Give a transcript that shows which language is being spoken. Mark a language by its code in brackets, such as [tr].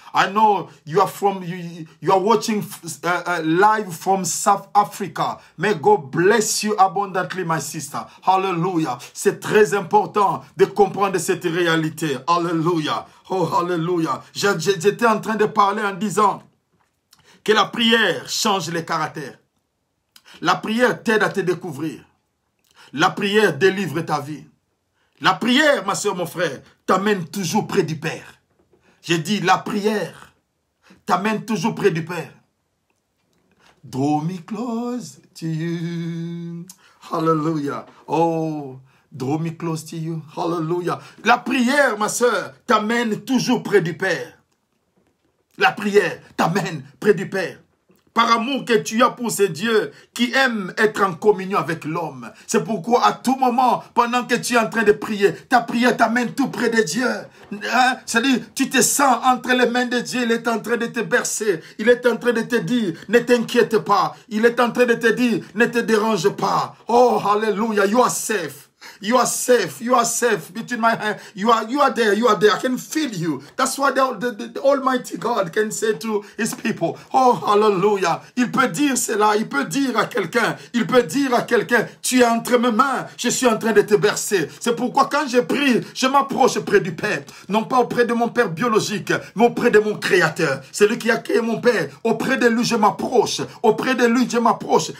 [en] I know you are watching live from South Africa. May God bless you abundantly, my sister. Hallelujah. [fr] C'est très important de comprendre cette réalité. Hallelujah. Oh, hallelujah. J'étais en train de parler en disant que la prière change les caractères. La prière t'aide à te découvrir. La prière délivre ta vie. La prière, ma soeur, mon frère, t'amène toujours près du Père. J'ai dit, la prière t'amène toujours près du Père. [en] Draw me close to you. Hallelujah. Oh, draw me close to you. Hallelujah. [fr] La prière, ma soeur, t'amène toujours près du Père. La prière t'amène près du Père. Par amour que tu as pour ce Dieu qui aime être en communion avec l'homme. C'est pourquoi à tout moment, pendant que tu es en train de prier, ta prière t'amène tout près de Dieu. Hein? C'est-à-dire, tu te sens entre les mains de Dieu, il est en train de te bercer. Il est en train de te dire, ne t'inquiète pas. Il est en train de te dire, ne te dérange pas. [en] Oh, hallelujah, you are safe. You are safe. You are safe between my hands. You are there. You are there. I can feel you. That's what the Almighty God can say to His people. [fr] Oh, hallelujah. Il peut dire cela. Il peut dire à quelqu'un. Il peut dire à quelqu'un, tu es entre mes mains. Je suis en train de te bercer. C'est pourquoi quand je prie, je m'approche près du Père. Non pas auprès de mon Père biologique, mais auprès de mon Créateur. C'est lui qui a créé mon Père. Auprès de lui, je m'approche. Auprès de lui, je m'approche.